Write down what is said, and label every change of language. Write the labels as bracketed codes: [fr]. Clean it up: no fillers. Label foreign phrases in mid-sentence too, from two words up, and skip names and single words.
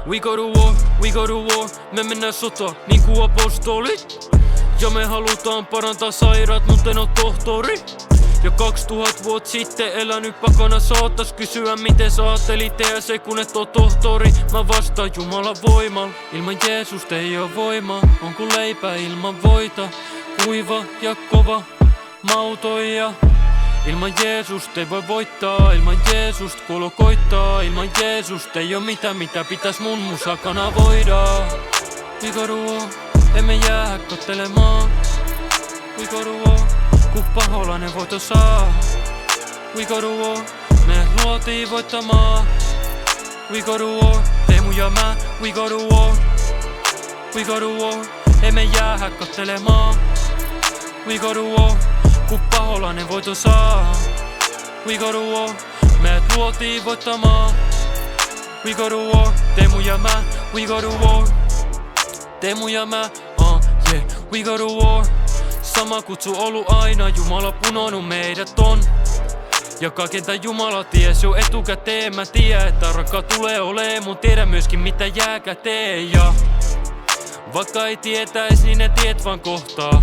[en] go to war, we go to war. [fi] Me mennään sotaan niinku apostolit. Ja me halutaan parantaa sairaat, mut en oo tohtori. Jo 2000 vuotta sitten elänyt pakana saattas kysyä miten sä ajattelit tehdä se kun et oo tohtori. Mä vastaan Jumalan voimalla. Ilman Jeesusta ei oo voimaa. On ku leipä ilman voita. Kuiva ja kova, mauton ja ilman Jeesusta ei voi voittaa. Ilman Jeesusta kuolo koittaa. Ilman Jeesusta ei oo mitä pitäis mun musakana voida. [en] We go to war, [fi] emme jää kottelemaan. [en] We go to war, [fi] ku paholainen voitto saa. [en] We go to war, [fi] me luotiin voittamaan. [en] We go to war, [fi] Teemu ja mä. [en] We go to war, we go to war, [fi] emme jää kottelemaan. [en] We go to war, [fi] ku paholainen voitto saa. [en] We go to war, [fi] me luotiin voittamaan. [en] We go to war, [fi] Teemu ja mä. [en] We go to war, [fi] Teemu ja mä, [en] yeah, we go to war. [fi] Sama kutsu ollut aina, Jumala punonut meidät on. Ja kaiken tän Jumala ties jo etukäteen. Mä tiedän, että rakka tulee olee, mun tiedän myöskin mitä jää käteen. Ja vaikka ei tietäis, niin ne tiet vaan kohtaa.